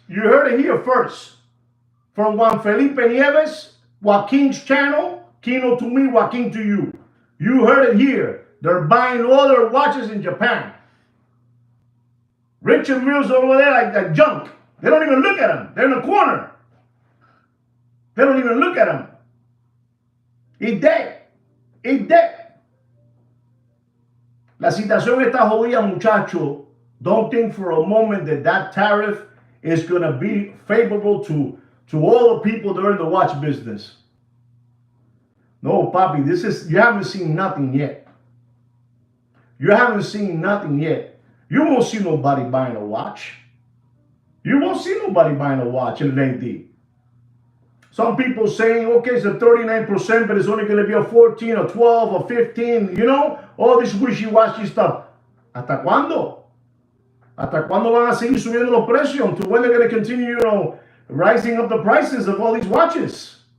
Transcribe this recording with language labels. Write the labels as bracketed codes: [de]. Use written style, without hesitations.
[en] You heard it here first. From Juan Felipe Nieves, Joaquin's channel, Kino to me, Joaquin to you. You heard it here. They're buying all their watches in Japan. Richard Mills over there like that junk. They don't even look at them. They're in the corner. They don't even look at them. He's dead. He's dead. [es] La situación está jodida, muchacho. [en] Don't think for a moment that tariff is going to be favorable to all the people that are in the watch business. No, papi, you haven't seen nothing yet. You haven't seen nothing yet. You won't see nobody buying a watch. You won't see nobody buying a watch in LAD. Some people saying, okay, it's a 39%, but it's only going to be a 14, a 12, a 15, all this wishy-washy stuff. [es] ¿Hasta cuándo? ¿Hasta cuándo van a seguir subiendo los precios? [en] Until when they're going to continue, rising up the prices of all these watches?